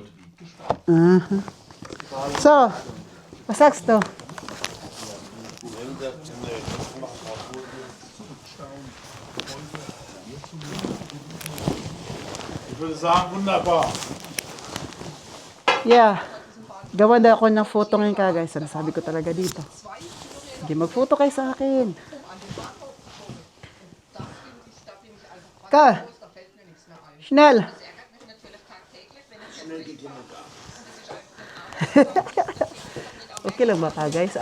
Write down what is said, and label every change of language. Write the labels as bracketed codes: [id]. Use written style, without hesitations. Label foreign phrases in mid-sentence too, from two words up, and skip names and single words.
[de] Mhm. So, was sagst du? Ich würde sagen, wunderbar. [en] Yeah. [tl] Gawa daw ako ng photo ngayon ka guys. Sinasabi ko talaga dito. Sige, mag-photo kayo sa akin. Ka. Schnell. Okay lang ba ka guys?